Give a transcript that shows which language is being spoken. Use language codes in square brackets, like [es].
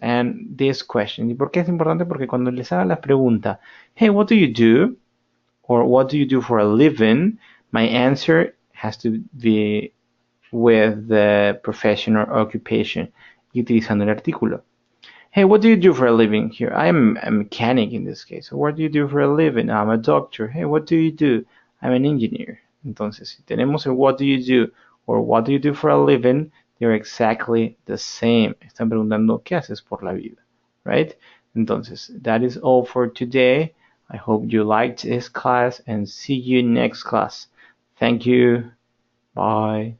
[en] And this question, [es] ¿y por qué es importante? Porque cuando les haga la pregunta, [en] hey, what do you do? Or what do you do for a living? My answer has to be with the profession or occupation, [es] y utilizando el artículo. [en] Hey, what do you do for a living? Here, I'm a mechanic in this case. So what do you do for a living? I'm a doctor. Hey, what do you do? I'm an engineer. [es] Entonces, si tenemos el [en] what do you do or what do you do for a living, they're exactly the same. [es] Están preguntando qué haces por la vida, [en] right? [es] Entonces, [en] that is all for today. I hope you liked this class and see you next class. Thank you. Bye.